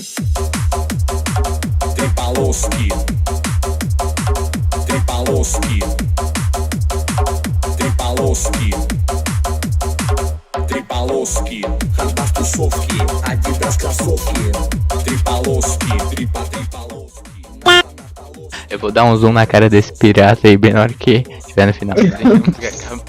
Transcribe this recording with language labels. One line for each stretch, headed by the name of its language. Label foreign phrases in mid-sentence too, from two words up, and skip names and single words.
Russian: Три полоски, три полоски, три полоски, три полоски. Хардас тусовки, Адидас кроссовки. Три полоски, три по три полоски.
Portuguese: Eu vou dar um zoom na cara desse pirata aí bem na hora que tiver no final.